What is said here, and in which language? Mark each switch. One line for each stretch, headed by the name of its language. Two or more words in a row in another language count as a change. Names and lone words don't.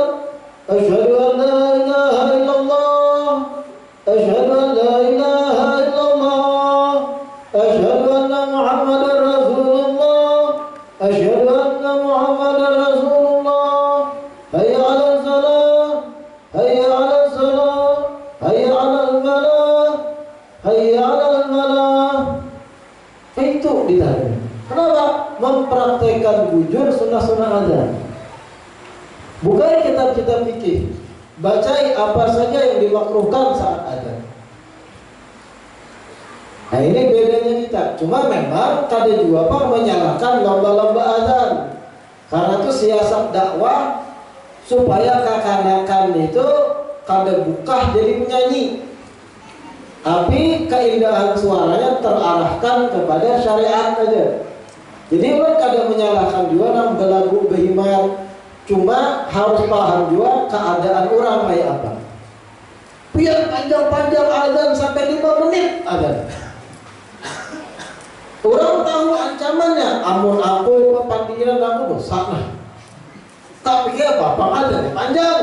Arabic: أشهد أن لا إله إلا الله، أشهد أن لا إله إلا الله، أشهد أن محمدا أشهد أن محمدا رسول الله. هيا على الصلاة، هيا على الصلاة، هيا على الفلاح،
Indonesian: Itu ditarik. Kenapa?
Banjar: Mempraktekkan bujur sunnah-sunnah adzan. Bukan kitab-kitab fikih. Bacai apa saja yang dimakruhkan saat adzan.
Indonesian: Nah ini bedanya kita.
Banjar: Cuma memang kada juga apa menyalahkan lomba-lomba adzan. Karena itu siasat dakwah supaya kakanakan itu kada buka jadi penyanyi.
Indonesian: Tapi keindahan suaranya terarahkan kepada syariat aja.
Banjar: Jadi orang kada menyalahkan juga nang belagu behimar.
Indonesian: Cuma harus paham juga keadaan orang kayak apa. Biar panjang-panjang adzan sampai 5 menit adzan. Orang tahu ancamannya.
Banjar: Amun aku kepandiran aku dosa lah. Tak pikir apa adzan panjang.